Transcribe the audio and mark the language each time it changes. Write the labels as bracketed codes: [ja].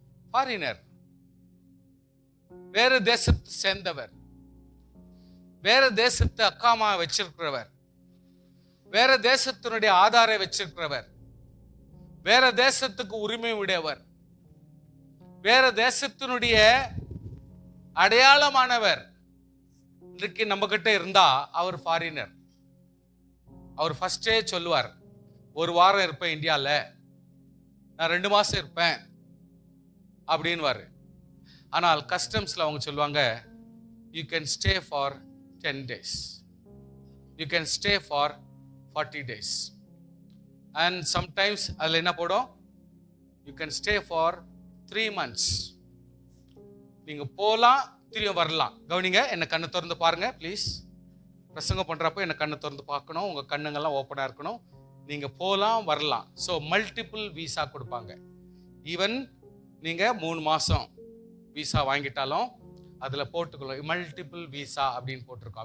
[ta] Foreigner, வேறு தேசத்தை சேர்ந்தவர், வேற தேசத்தை அக்காமா வச்சிருக்கிறவர், வேற தேசத்தினுடைய ஆதாரை வச்சிருக்கிறவர், வேற தேசத்துக்கு உரிமை உடையவர், வேற தேசத்தினுடைய அடையாளமானவர் இன்றைக்கு நம்ம கிட்ட இருந்தா அவர் ஃபாரினர். அவர் ஃபர்ஸ்டே சொல்லுவார், ஒரு வாரம் இருப்பேன் இந்தியாவில், நான் 2 மாசம் இருப்பேன் அப்படின்வாரு. ஆனால் கஸ்டம்ஸ்ல அவங்க சொல்லுவாங்க, [en] you can stay for 10 days, you can stay for 40 days, and sometimes [ta] அதில் என்ன போடும், [en] you can stay for 3 months. [ta] நீங்க போலாம், திரும்ப வரலாம். கவனிங்க, என்ன கண்ணு திறந்து பாருங்க ப்ளீஸ். பிரசங்கம் பண்றப்போ என்ன கண்ணு திறந்து பார்க்கணும், உங்க கண்ணுங்கெல்லாம் ஓப்பனா இருக்கணும். நீங்க போலாம் வரலாம். ஸோ மல்டிபிள் விசா கொடுப்பாங்க. ஈவன் நீங்க 3 மாசம் விசா வாங்கிட்டாலும் அதுல போட்டுக்கலாம் மல்டிபிள் விசா அப்படின்னு போட்டிருக்கோம்.